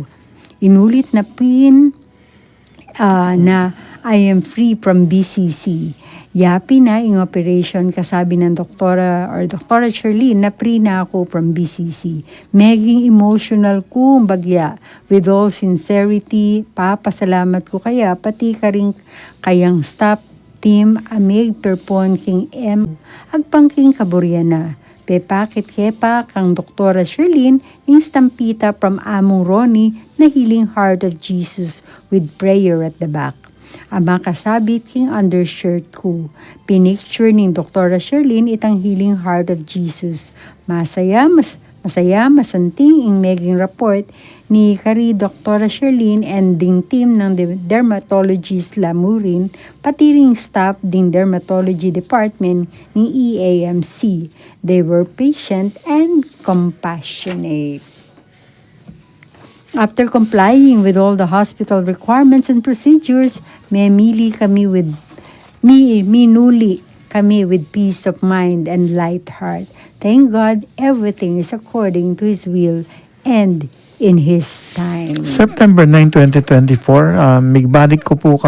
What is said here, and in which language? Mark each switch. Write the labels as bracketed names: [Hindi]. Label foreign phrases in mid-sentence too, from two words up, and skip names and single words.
[Pampanga] Inulit na pin na [English] I am free from BCC. [Pampanga] Yapi na yung operation, kasabi ng Dr. Shirley na free na ako from BCC. Meging emotional ko bagya. [English] With all sincerity, [Pampanga] papasalamat ko kaya, pati ka rin kayang staff team amig perpon king agpangking kaburyana. Pepakit kepa kang Dr. [English] Sherlyn in stampita from Among Ronnie na Healing Heart of Jesus with prayer at the back. [Pampanga] Ama kasabit king undershirt ko. Pinicture ning Dr. Sherlyn itang Healing Heart of Jesus. Masaya masanting ing meging report ni kari Dr. Sherlyn and ding team ng dermatologist Lamurin, pati ring staff ding [English] dermatology department [Pampanga] ni EAMC. [English] They were patient and compassionate. After complying with all the hospital requirements and procedures, [Pampanga] minuli kami [English] with peace of mind and light heart. Thank God, everything is according to His will and in His time. September 9, 2024, [Pampanga] migbalik ko po